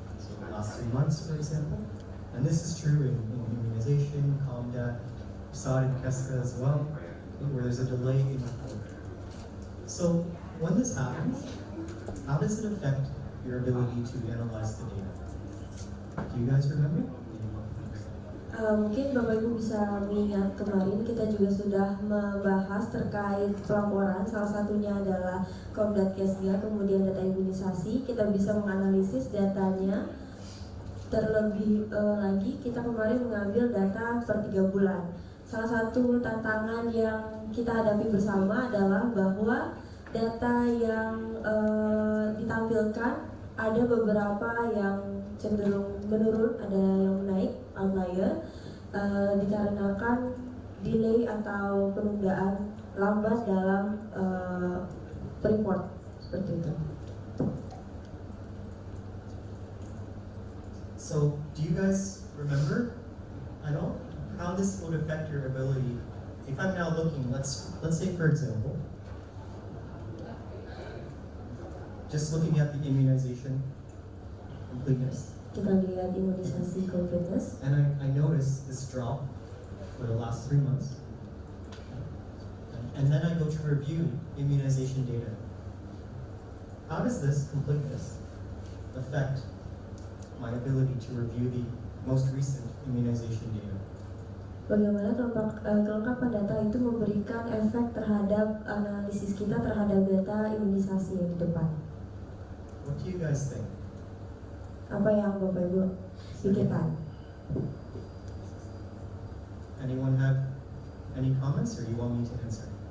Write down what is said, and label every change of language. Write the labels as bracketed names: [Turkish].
[English] So the last 3 months, for example. And this is true in immunization, COMDAT, we saw it in KESCA as well, where there's a delay in report. So when this happens, how does it affect your ability to analyze the data? Do you guys remember? [Indonesian] Mungkin Bapak Ibu bisa mengingat kemarin kita juga sudah membahas terkait pelaporan, salah satunya adalah COMDAT KESGA, kemudian data imunisasi. Kita bisa menganalisis datanya. Terlebih lagi kita kemarin mengambil data per 3 bulan. Salah satu tantangan yang kita hadapi bersama adalah bahwa data yang ditampilkan ada beberapa yang cenderung menurun, ada yang naik, outlier, dikarenakan delay atau penundaan lambat dalam report seperti itu. [English] So do you guys remember at all how this would affect your ability? If I'm now looking, let's say for example, just looking at the immunization completeness. [Indonesian] Kita lihat imunisasi completeness. [English] And I notice this drop for the last 3 months. And then I go to review immunization data. How does this completeness affect my ability to review the most recent immunization data? [Indonesian] Bagaimana kelengkapan data itu memberikan efek terhadap analisis kita terhadap data imunisasi yang di depan? [English] What do you guys think? [Indonesian] Apa yang Bapak Ibu pikirkan? [English] Anyone have any comments, or you want me to answer?